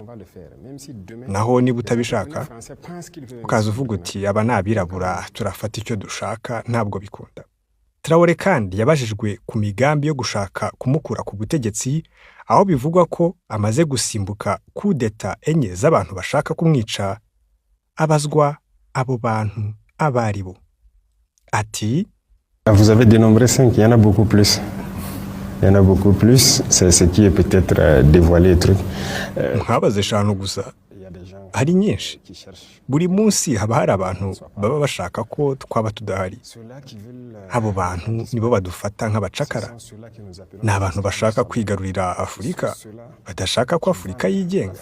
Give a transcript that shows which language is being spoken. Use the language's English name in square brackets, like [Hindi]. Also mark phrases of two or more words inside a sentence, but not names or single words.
[Kinyarwanda] Naho niba utabishaka ukaza uvuga uti aba ni abirabura turafata icyo dushaka, ntabwo bikunda. Traoré kandi yabajijwe ku migambi yo gushaka kumukura ku butegetsi, aho bivugwa ko amaze gusimbuka kudeta enye z'abantu bashaka kumwica. Abazwa abo bantu abaribo ati: [French] Vous avez dénombré 5, il y en a beaucoup plus. Il y en a beaucoup plus, c'est ce qui est peut-être dévoilé le truc. [Kinyarwanda] Mwabaze eshanu gusa, hari nyinshi. Buri munsi haba hari abantu baba bashaka ko twaba tudahari. Abo bantu nibo badufata nk'abacakara. Ni abantu bashaka kwigarurira Afurika, badashaka ko Afurika yigenga.